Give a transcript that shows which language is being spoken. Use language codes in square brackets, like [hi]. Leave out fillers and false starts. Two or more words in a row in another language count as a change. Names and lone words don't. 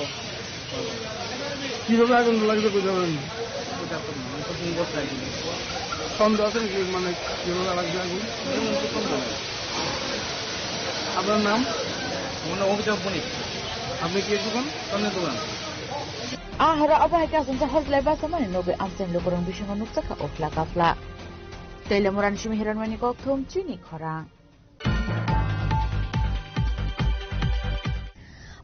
[bn] কিভাবে আগুন লাগবে বুঝতে পারেন? সন্দেহ আছে নাকি মানে কিভাবে লাগবে আগুন? আপনার নাম? আমার নাম অভিযোগ বণিক। আপনি কি দোকান? সামনে দোকান। [trp] ahara abahika sunsa hozlay basa mani nobe amsen lokorong bisingo nuksaka ofla kafla telemuran shimi hiranmani kokthum chini khorang